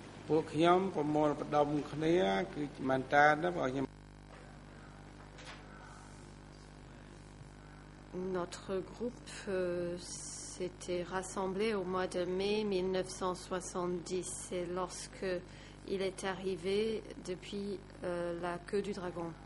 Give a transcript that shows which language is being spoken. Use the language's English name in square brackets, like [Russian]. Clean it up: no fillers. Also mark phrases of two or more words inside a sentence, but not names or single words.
[Khmer] ពួកខ្ញុំប្រមូលផ្ដុំគ្នាគឺមែនតើណាបងខ្ញុំ [French] Notre groupe s'était rassemblé au mois de mai 1970. C'est lorsque il est arrivé depuis la queue du dragon.